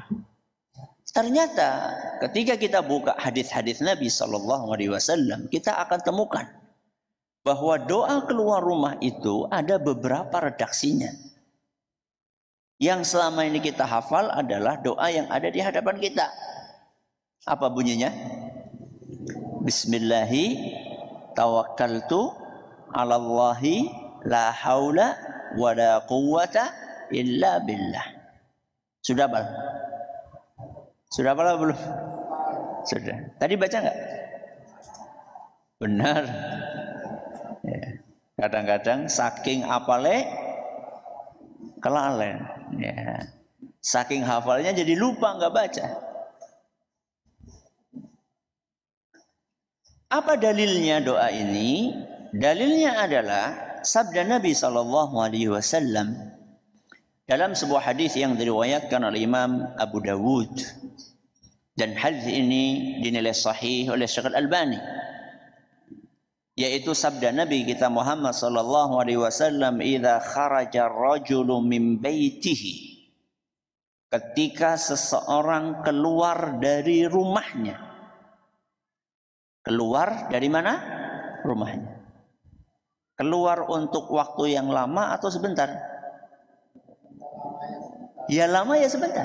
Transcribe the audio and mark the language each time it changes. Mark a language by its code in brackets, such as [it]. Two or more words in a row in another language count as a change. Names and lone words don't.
[id] Ternyata ketika kita buka hadis-hadis Nabi SAW, kita akan temukan bahwa doa keluar rumah itu ada beberapa redaksinya. Yang selama ini kita hafal adalah doa yang ada di hadapan kita. Apa bunyinya? [ar] بسم الله توكلت على الله لا حول ولا قوة إلا بالله. [id] Sudah hafal? Sudah hafal belum? Sudah. Tadi baca enggak? Benar. [jv] Kadang-kadang saking apale kelalen. [id] Ya. Saking hafalnya jadi lupa nggak baca. Apa dalilnya doa ini? Dalilnya adalah sabda Nabi SAW dalam sebuah hadis yang diriwayatkan oleh Imam Abu Dawud, dan hadis ini dinilai sahih oleh Syekh Al-Albani, yaitu sabda Nabi kita Muhammad [ar] صلى الله عليه وسلم, "إذا خرج الرجل من بيته." [id] Ketika seseorang keluar dari rumahnya. Keluar dari mana? Rumahnya. Keluar untuk waktu yang lama atau sebentar? Ya lama ya sebentar.